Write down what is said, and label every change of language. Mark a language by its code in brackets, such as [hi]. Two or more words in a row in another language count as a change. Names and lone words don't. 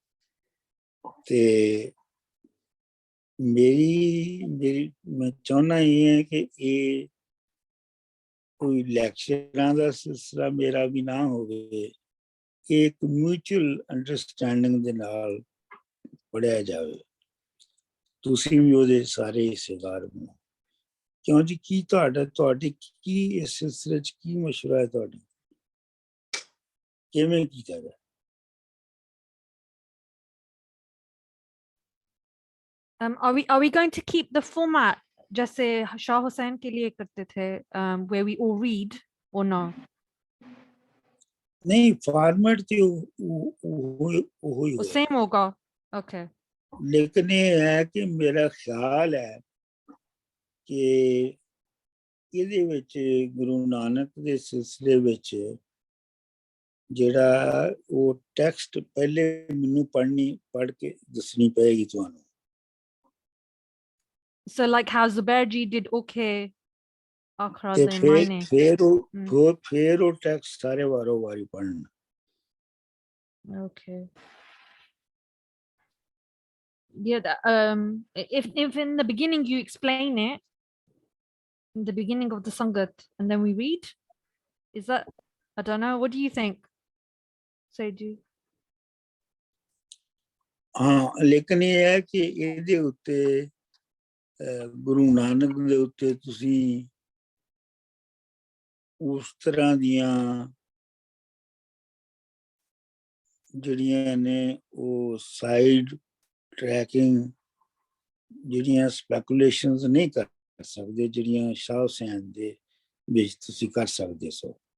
[pa] ਤੇ ਮੈਂ ਚਾਹੁੰਦਾ ਇਹ ਹੈ ਕਿ ਇਹ ਕੋਈ ਲੈਕਚਰਾਂ ਦਾ ਸਿਲਸਿਲਾ ਮੇਰਾ ਵੀ ਨਾ ਹੋਵੇ, ਇੱਕ [en] mutual understanding [pa] ਦੇ ਨਾਲ ਪੜ੍ਹਿਆ ਜਾਵੇ। ਤੁਸੀਂ ਵੀ ਉਹਦੇ ਸਾਰੇ ਹਿੱਸੇਦਾਰ ਹੋ। ਕਿਉਂ ਜੀ? ਕੀ ਤੁਹਾਡੀ ਕੀ ਇਸ ਸਿਲਸਿਲੇ 'ਚ ਕੀ ਮਸ਼ਵਰਾ ਹੈ ਤੁਹਾਡੀ? ਕਿਵੇਂ ਕੀਤਾ ਜਾਏ? [en] Are we going to keep the format [hi] जैसे शाह हुसैन के लिए करते थे, [en] where we all read, or no? [hi] नहीं, फॉर्मेट तो वो ही सेम होगा। Okay. लेकिन ये है कि [pa] मेरा ख्याल है कि ਇਹਦੇ ਵਿੱਚ ਗੁਰੂ ਨਾਨਕ ਦੇ ਸਿਲਸਿਲੇ ਵਿੱਚ ਜਿਹੜਾ ਉਹ ਟੈਕਸਟ ਪਹਿਲੇ ਮੈਨੂੰ ਪੜ੍ਹ ਕੇ ਦੱਸਣੀ ਪਏਗੀ ਤੁਹਾਨੂੰ। [en] So like how Zubair did okay akhra [pa] ਤੇ de maine ਫਿਰ ਉਹ ਟੈਕਸਟ ਸਾਰੇ ਵਾਰੋ ਵਾਰੀ ਪੜ੍ਹਨ। [en] Okay. Yeah, if in the beginning you explain it in the beginning of the sangat and then we read, is that, I don't know, what do you think, Saiju? [pa] ਹਾਂ, ਲੇਕਿਨ ਇਹ ਹੈ ਕਿ ਇਹਦੇ ਉੱਤੇ ਗੁਰੂ ਨਾਨਕ ਦੇ ਉੱਤੇ ਤੁਸੀਂ ਉਸ ਤਰ੍ਹਾਂ ਦੀਆਂ ਜਿਹੜੀਆਂ ਨੇ ਉਹ [en] side tracking [pa] ਜਿਹੜੀਆਂ ਸਪੈਕੂਲੇਸ਼ਨਸ ਨਹੀਂ ਕਰ ਸਕਦੇ, ਜਿਹੜੀਆਂ ਸ਼ਾਹ ਹੁਸੈਨ ਦੇ ਵਿੱਚ ਤੁਸੀਂ ਕਰ ਸਕਦੇ ਸੋ।